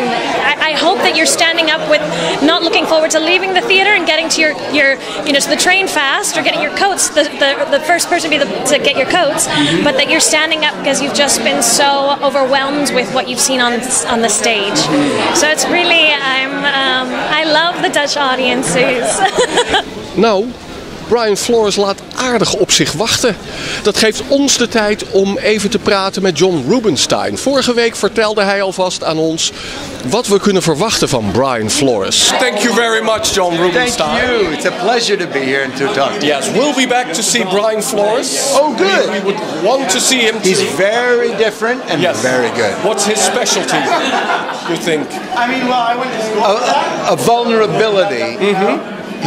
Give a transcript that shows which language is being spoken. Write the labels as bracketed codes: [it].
[en] I hope that you're standing up with not looking forward to leaving the theater and getting to your to the train fast, or getting your coats, the first person to get your coats, but that you're standing up because you've just been so overwhelmed with what you've seen on the stage. So it's really, I love the Dutch audiences. [nl] Nou, Brian Flores laat aardig op zich wachten. Dat geeft ons de tijd om even te praten met John Rubinstein. Vorige week vertelde hij alvast aan ons wat we kunnen verwachten van Brian Flores. [en] Thank you very much, John Rubinstein. Thank you. It's a pleasure to be here and to talk to you. Yes, we'll be back to see Brian Flores. Oh, good. We would want to see him. He's very different and very good. What's his specialty, you think? I mean, well, I went to school. A vulnerability. Mm-hmm.